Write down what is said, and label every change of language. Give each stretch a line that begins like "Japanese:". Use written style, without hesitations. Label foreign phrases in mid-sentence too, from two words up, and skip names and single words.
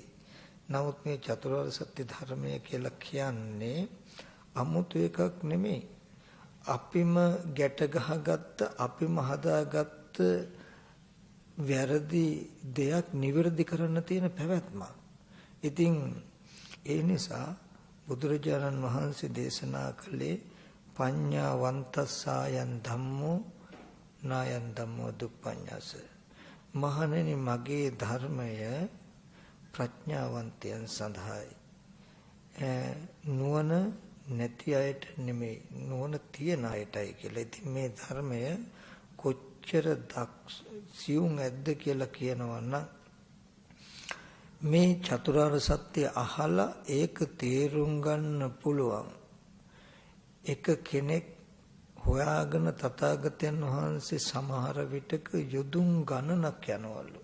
Sinhala: නමුත් මේ චතුරාර්ය සත්‍ය ධර්මය කියලා කියන්නේ අමුතු එකක් නෙමෙයි. අපිම ගැට ගහගත්ත අපිම හදාගත්ත වැරදි දෙයක් නිවැරදි කරන්න තියෙන පැවැත්මක්. ඉතින් ඒ නිසා බුදුරජාණන් වහන්සේ දේශනා කළේ
Pali: පඤ්ඤාවන්තස්සායන් ධම්මෝ නායන් ධම්මෝ දුප්පඤ්ඤාස.
Sinhala: මහණෙනි මගේ ධර්මය ප්‍රඥාවන්තයන් සඳහායි. නුවණ නැති අයට නෙමෙයි නුවණ තියන අයටයි කියලා. ඉතින් මේ ධර්මය කොච්චර සියුම් ඇද්ද කියලා කියනවා නම් මේ චතුරාර්ය සත්‍ය අහලා ඒක තේරුම් ගන්න පුළුවන් එක කෙනෙක් හොයාගෙන තථාගතයන් වහන්සේ සමහර විටක යොදුන් ගණනක් යනවලු.